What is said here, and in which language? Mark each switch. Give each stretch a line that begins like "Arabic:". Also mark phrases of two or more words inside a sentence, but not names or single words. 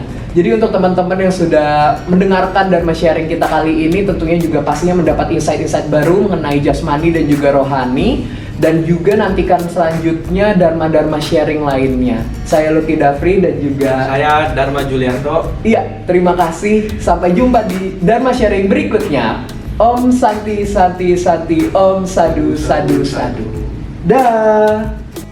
Indonesian: Jadi untuk teman-teman yang sudah mendengarkan dan sharing kita kali ini, tentunya juga pastinya mendapat insight-insight baru mengenai jasmani dan juga rohani. Dan juga nantikan selanjutnya Dharma-Dharma sharing lainnya. Saya Lucky Dafri dan juga saya Dharma Julianto. Iya, terima kasih. Sampai jumpa di Dharma sharing berikutnya.
Sanskrit: Om Santi Santi Santi, Om Sadu Sadu Sadu.
Indonesian: Dah.